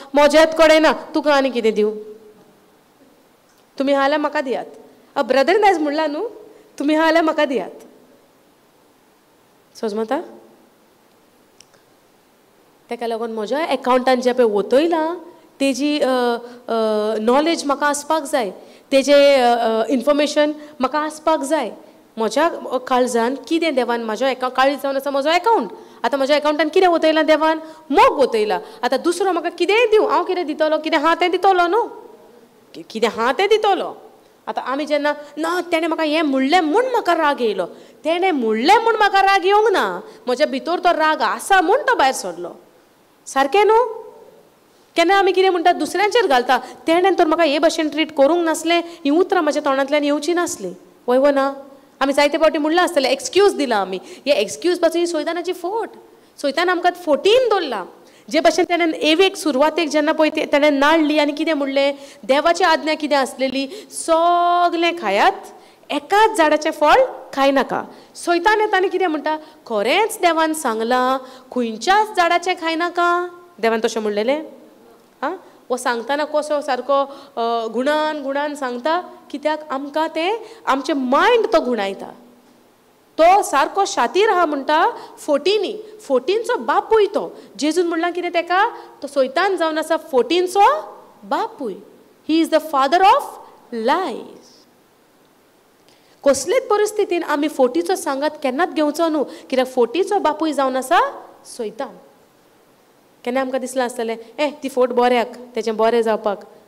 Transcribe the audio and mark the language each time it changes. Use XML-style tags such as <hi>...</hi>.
<kok>म्हजेच कडेन ना, तुका आनी कितें दिवं? तुमी आहा जाल्यार म्हाका दियात. ब्रदर इन आयज म्हणलां न्हू, तुमी आहा जाल्यार म्हाका दियात. सोजमता? ताका लागून म्हज्या एकाउंटान जें पळय वतयलां तेजी नॉलेज म्हाका आसपाक जाय. तेजें इन्फॉर्मेशन म्हाका आसपाक जाय. म्हज्या काळजान कितें देवान म्हाज्या काळीज जावन आसा म्हजो एकाउंट. आतां म्हज्या एकाउंटान कितें वतयलां देवान? मोग वतयलां. आतां दुसरो म्हाका कितेंय दिवं, हांव कितें दितलो? कितें आहा तें दितलो न्हू. कितें आहा तें दितलो. आतां आमी जेन्ना ना तेणें म्हाका हें म्हणलें म्हूण म्हाका राग येयलो. तेणें म्हणलें म्हूण म्हाका राग येवंक ना. म्हज्या भितर तो राग आसा म्हूण तो भायर सरलो. सारकें न्हू? केन्ना आमी कितें म्हणटा दुसऱ्यांचेर घालता. तेणें तर म्हाका हे भाशेन ट्रीट करूंक नासलें, हीं उतरां म्हाज्या तोंडांतल्यान येवची नासलीं. वय व ना? आमी जायते फावटी म्हणलां आसतलें, एक्सक्यूज दिला आमी. हे एक्सक्यूज पासून ही सैतानाची फोट. सैतान आमकां फोटीन दवरला. जे भाशेन तेणें एवेक सुरवातेक जेन्ना पळय तेणें नाडली आनी कितें म्हणलें, देवाची आज्ञा कितें आसलेली? सगलें खायात, एकाच झाडाचें फळ खायनाका. सैतान येता आनी कितें म्हणटा? खरेंच देवान सांगलां खंयच्याच झाडाचें खायनाका. देवान तशें म्हणलेलें? आं वो सांगतना कसो सारको गुणान गुणान सांगता. कित्याक आमकां तें आमचें मायंड तो गुणायता. तो सारको शातीर आहा म्हणटा फोटींनी. फोटींचो बापूय तो. जेजून म्हणलां कितें ताका? तो सैतान जावन आसा फोटींचो बापूय.</kok> <en>He is the father of lies.</en> <kok>कसलेच परिस्थितीन आमी फोटीचो सांगात केन्नाच घेवचो न्हू. कित्याक फोटीचो बापूय जावन आसा सैतान. केन्ना आमकां दिसलां आसतलें ती फोट बऱ्याक, तेजें बरें जावपाक.</kok>